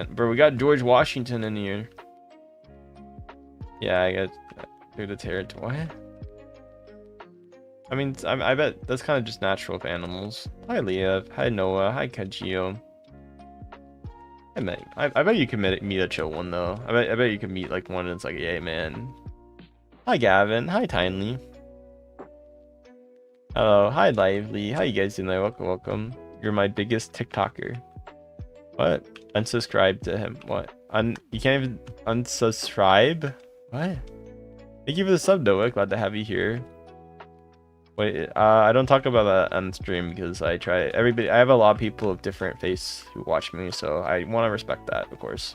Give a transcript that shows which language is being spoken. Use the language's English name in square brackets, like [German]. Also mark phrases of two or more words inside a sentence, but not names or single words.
[English] Bro, we got George Washington in here. Yeah, I got through the territory. I mean, I bet that's kind of just natural with animals. Hi, Leah. Hi, Noah. Hi, Kajio. I bet you can meet a chill one, though. I bet you can meet like one that's like, yay, man. Hi Gavin. Hi Tinely. Hello. Hi Lively. How you guys doing there? Welcome. You're my biggest TikToker. What? Unsubscribe to him. What? You can't even unsubscribe? What? Thank you for the sub, Noah. Glad to have you here. Wait, I don't talk about that on stream because I have a lot of people of different face who watch me, so I want to respect that, of course.